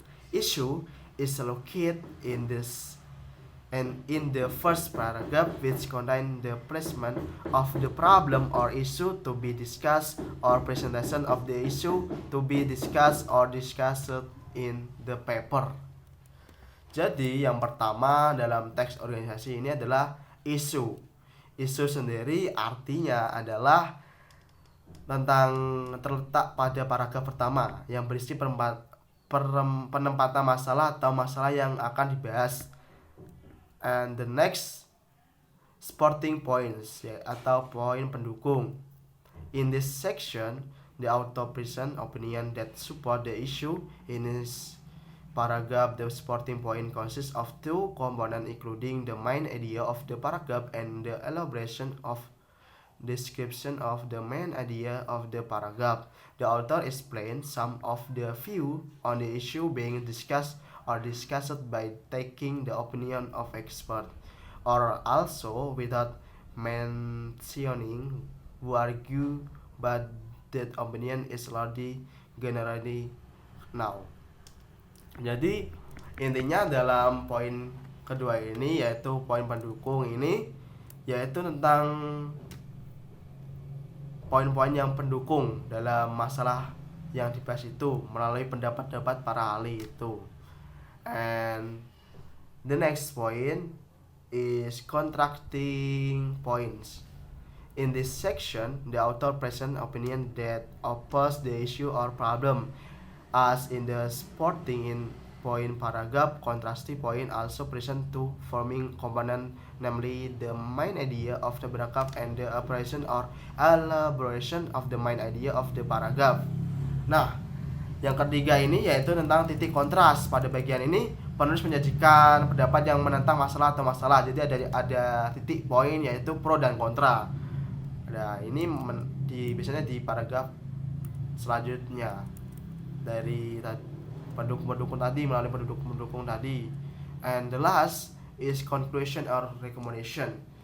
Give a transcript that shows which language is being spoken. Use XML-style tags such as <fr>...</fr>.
<en>Issue is located in this and in the first paragraph, which contain the placement of the problem or issue to be discussed or presentation of the issue to be discussed or discussed in the paper.</en> <id>Jadi yang pertama dalam teks organisasi ini adalah isu. Isu sendiri artinya adalah tentang terletak pada paragraf pertama yang berisi penempatan masalah atau masalah yang akan dibahas.</id> <en>And the next supporting points,</en> <id>atau poin pendukung.</id> <en>In this section, the author present opinion that support the issue. In this paragraph, the supporting point consists of 2 components, including the main idea of the paragraph and the elaboration of description of the main idea of the paragraph. The author explains some of the view on the issue being discussed or discussed by taking the opinion of expert, or also without mentioning who argue, but that opinion is largely generally now.</en> <id>Jadi intinya dalam poin kedua ini, yaitu poin pendukung ini, yaitu tentang poin-poin yang pendukung dalam masalah yang dibahas itu melalui pendapat-pendapat para ahli itu.</id> <en>And the next point is contrasting points. In this section, the author presents opinion that oppose the issue or problem. As in the supporting in point paragraph, contrasting point also present 2 forming component, namely the main idea of the paragraph and the operation or elaboration of the main idea of the paragraph.</en> <id>Nah, yang ketiga ini yaitu tentang titik kontras. Pada bagian ini penulis menyajikan pendapat yang menentang masalah atau masalah. Jadi ada titik poin yaitu pro dan kontra. Nah, ini biasanya di paragraf selanjutnya dari pendukung tadi, melalui pendukung tadi.</id> <en>And the last is conclusion or recommendation.</en>